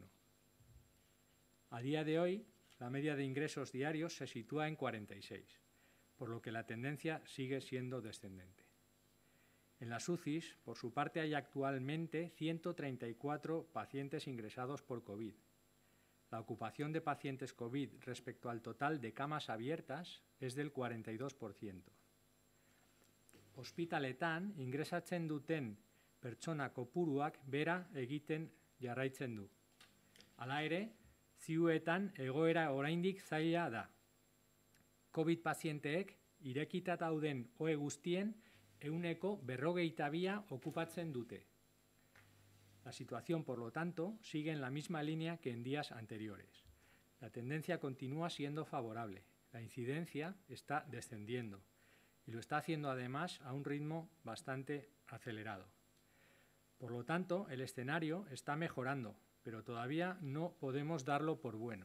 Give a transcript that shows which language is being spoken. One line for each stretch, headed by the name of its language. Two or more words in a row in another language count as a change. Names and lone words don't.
Spanish: A día de hoy, la media de ingresos diarios se sitúa en 46, por lo que la tendencia sigue siendo descendente. En las UCIs, por su parte, hay actualmente 134 pacientes ingresados por COVID. La ocupación de pacientes COVID respecto al total de camas abiertas es del 42%.
Basque: Ospitaletan ingresatzen duten pertsona kopuruak bera egiten jarraitzen du. Hala ere, ziuetan egoera oraindik zaila da. COVID pazienteek irekita dauden ohe guztien 42% okupatzen dute.
Spanish: La situación, por lo tanto, sigue en la misma línea que en días anteriores. La tendencia continúa siendo favorable. La incidencia está descendiendo y lo está haciendo además a un ritmo bastante acelerado. Por lo tanto, el escenario está mejorando, pero todavía no podemos darlo por bueno.